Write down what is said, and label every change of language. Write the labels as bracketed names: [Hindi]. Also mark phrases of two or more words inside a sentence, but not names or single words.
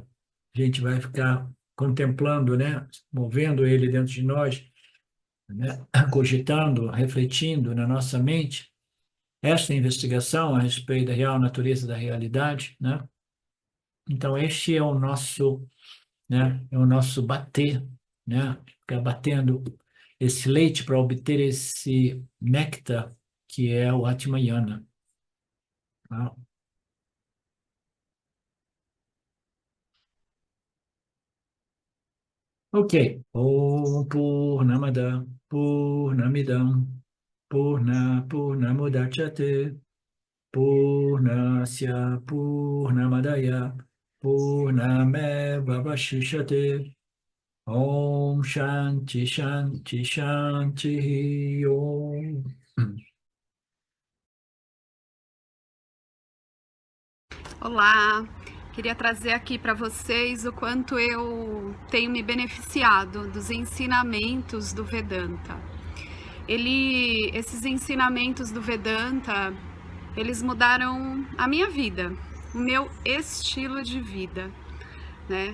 [Portuguese] A gente vai ficar contemplando, né, movendo ele dentro de nós, né, cogitando, refletindo na nossa mente esta investigação a respeito da real natureza da realidade, né? Então, este é o nosso, né, é o nosso bater, né? Ficar batendo esse leite para obter esse néctar, que é o Atmayana. Tá? Ok. [Sanskrit] Om Purnamada Purnamidam Purnamudachyate Purnasya Purnamadaya Purnameva Vashishyate Om Shanti Shanti Shanti Om. [Portuguese] Olá, queria trazer aqui para vocês o quanto eu tenho me beneficiado dos ensinamentos do Vedanta. Esses ensinamentos do Vedanta, eles mudaram a minha vida, o meu estilo de vida, né?